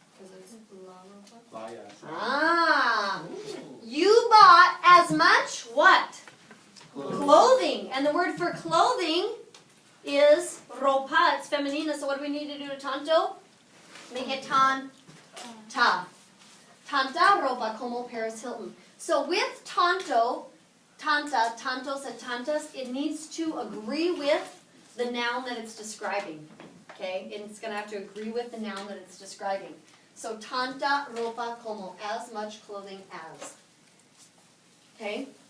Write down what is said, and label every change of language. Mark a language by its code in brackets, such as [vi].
[en] Because it's [es] la ropa. Playa. [en] Ah, you bought as much what? Clothing. And the word for clothing is ropa. It's femenina. So what do we need to do to tanto? Make it tanta. [es] Tanta ropa como Paris Hilton. [en] So with tantos and tantas, it needs to agree with the noun that it's describing. Okay? It's going to have to agree with the noun that it's describing. So [es] tanta ropa como, [en] as much clothing as. Okay?